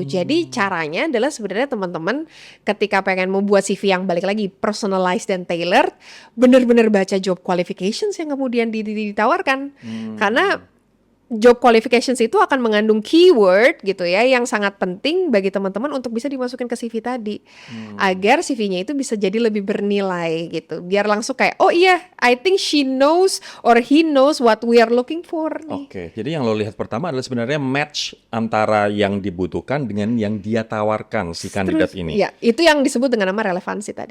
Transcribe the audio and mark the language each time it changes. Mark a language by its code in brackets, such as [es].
[id] Jadi caranya adalah sebenarnya teman-teman ketika pengen membuat CV yang balik lagi personalized dan tailored, benar-benar baca job qualifications yang kemudian ditawarkan. Karena job qualifications itu akan mengandung keyword gitu ya yang sangat penting bagi teman-teman untuk bisa dimasukin ke CV tadi. Agar CV-nya itu bisa jadi lebih bernilai gitu. Biar langsung kayak, oh iya, [en] I think she knows or he knows what we are looking for [id] nih. Jadi yang lo lihat pertama adalah sebenarnya match antara yang dibutuhkan dengan yang dia tawarkan si kandidat ini. Iya, itu yang disebut dengan nama relevansi tadi.